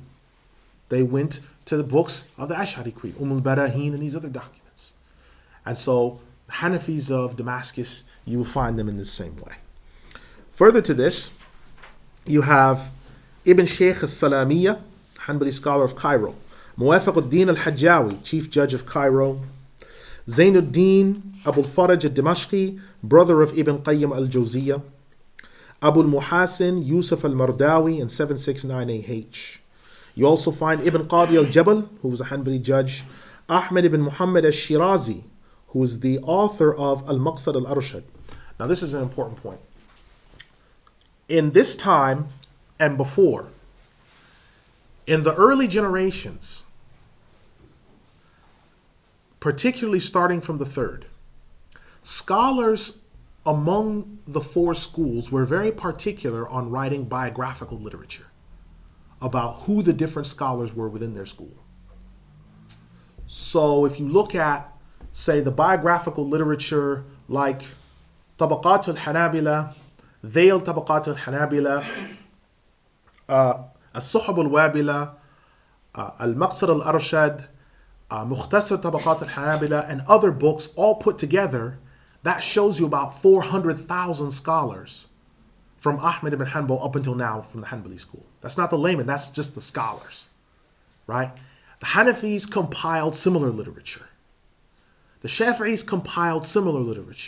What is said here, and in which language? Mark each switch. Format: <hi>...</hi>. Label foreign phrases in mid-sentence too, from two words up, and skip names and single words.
<en>They went to the books of the Ash'ari creed, al-Barahin and these other documents. And so the Hanafis of Damascus, you will find them in the same way. Further to this, you have Ibn Shaykh al-Salamiyya, Hanbali scholar of Cairo, Muwafaq al-Din al-Hajjawi, chief judge of Cairo, Zainuddin Abu al-Faraj al-Dimashqi, brother of Ibn Qayyim al-Jawziyya, Abu al-Muhasin Yusuf al-Mardawi, and 764AH. You also find Ibn Qadi al-Jabal, who was a Hanbali judge, Ahmed ibn Muhammad al-Shirazi, who is the author of Al-Maqsad al-Arshad. Now this is an important point. In this time and before, in the early generations, particularly starting from the third, scholars among the four schools were very particular on writing biographical literature about who the different scholars were within their school. So if you look at, say, the biographical literature like Tabaqat al-Hanabila, Dhayl Tabaqat al-Hanabila, As-Suhab al-Wabila, Al-Maqsad al-Arshad, Mukhtasar Tabaqat al-Hanabila, and other books all put together, that shows you about 400,000 scholars from Ahmed ibn Hanbal up until now from the Hanbali school. That's not the layman, that's just the scholars, right? The Hanafis compiled similar literature. The Shafi'is compiled similar literature.</en>